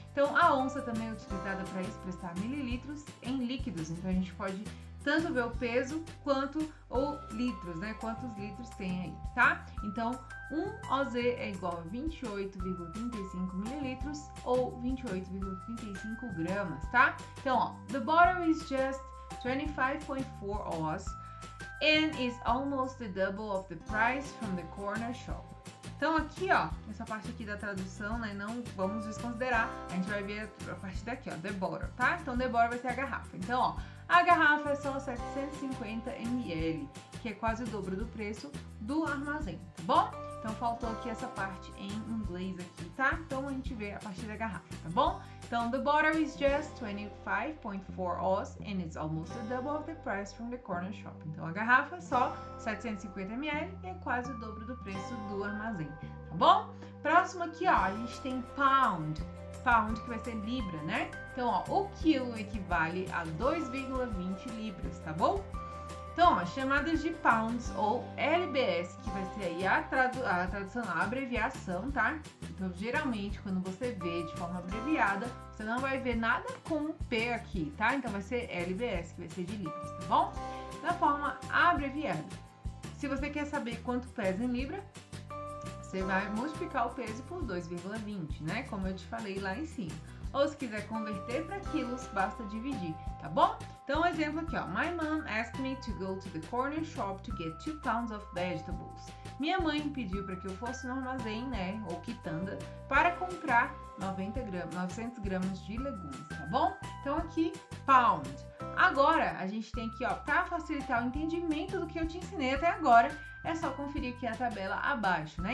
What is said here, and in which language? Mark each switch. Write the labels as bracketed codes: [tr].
[pt] Então, a onça também é utilizada para expressar mililitros em líquidos. Então, a gente pode tanto ver o peso quanto o litros, né? Quantos litros tem aí, tá? Então, 1 OZ é igual a 28,35 mililitros ou 28,35 gramas, tá? Então, ó, [en] the bottle is just 25.4 Oz and is almost the double of the price from the corner shop. [pt] Então aqui, ó, essa parte aqui da tradução, né, não vamos desconsiderar, a gente vai ver a partir daqui, ó, [en] the bottle, [pt] tá? Então [en] the bottle [pt] vai ser a garrafa. Então, ó, a garrafa é só 750 ml, que é quase o dobro do preço do armazém, tá bom? Então faltou aqui essa parte em inglês aqui, tá? Então a gente vê a partir da garrafa, tá bom? Então, [en] the bottle is just 25.4 Oz and it's almost the double of the price from the corner shop. [pt] Então, a garrafa é só 750 ml e é quase o dobro do preço do armazém, tá bom? Próximo aqui, ó, a gente tem pound. Pound, que vai ser libra, né? Então, ó, o quilo equivale a 2,20 libras, tá bom? Então, ó, chamadas de pounds ou LBS, que vai ser aí a tradução, a abreviação, tá? Então, geralmente, quando você vê de forma abreviada, você não vai ver nada com P aqui, tá? Então, vai ser LBS, que vai ser de libras, tá bom? Da forma abreviada. Se você quer saber quanto pesa em libra, você vai multiplicar o peso por 2,20, né? Como eu te falei lá em cima. Ou se quiser converter para quilos, basta dividir, tá bom? Então, um exemplo aqui, ó. [en] My mom asked me to go to the corner shop to get 2 pounds of vegetables. [pt] Minha mãe pediu para que eu fosse no armazém, né, ou quitanda, para comprar 900 gramas de legumes, tá bom? Então, aqui, pound. Agora, a gente tem aqui, ó, para facilitar o entendimento do que eu te ensinei até agora, é só conferir aqui a tabela abaixo, né?